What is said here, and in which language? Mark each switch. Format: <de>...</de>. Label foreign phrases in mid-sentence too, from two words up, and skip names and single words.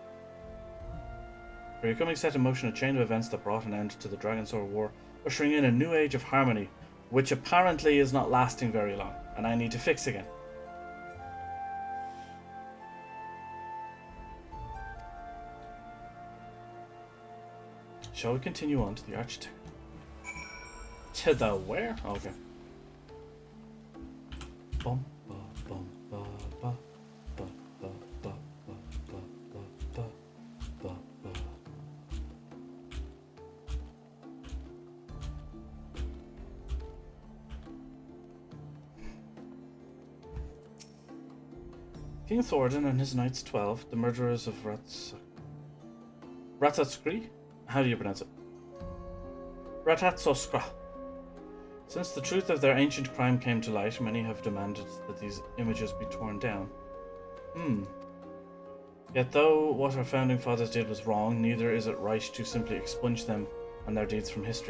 <en>For your coming set in motion a chain of events that brought an end to the Dragonsword War, ushering in a new age of harmony, which apparently is not lasting very long, and I need to fix again. Shall we continue on to the Architect? To the where? Okay. Bum, ba, bum, ba, ba, ba, ba, ba, ba, ba, ba, ba, ba. King Thordan and his knights 12, the murderers of Ratatskri? How do you pronounce it? Ratatsoskra. Since the truth of their ancient crime came to light, many have demanded that these images be torn down. Yet though what our founding fathers did was wrong, neither is it right to simply expunge them and their deeds from history.</en>